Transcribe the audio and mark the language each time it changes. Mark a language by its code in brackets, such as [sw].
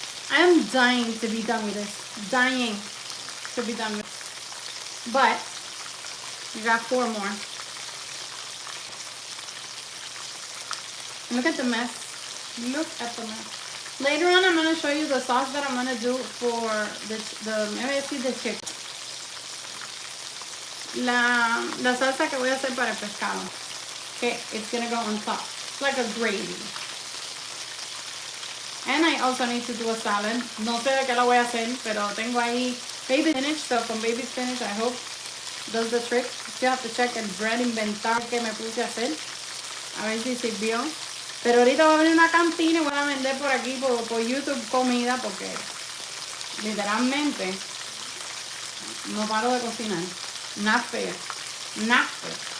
[en] I'm dying to be done with this. Dying to be done with this. But we got 4 more. Look at the mess. Look at the mess. Later on, I'm going to show you the sauce that I'm going to do for the chicken. [es] La salsa que voy a hacer para el pescado. [en] Okay, it's going to go on top. It's like a gravy. And I also need to do a salad. [es] No sé de qué la voy a hacer, pero tengo ahí baby spinach. So con baby spinach, [en] I hope does the trick. Still have to check [es] el [en] bread [es] inventar que me puse a hacer. A ver si sirvió. Pero ahorita voy a abrir una cantina y voy a vender por aquí, por YouTube, comida, porque literalmente no paro de cocinar. [en] Not fair. Not fair.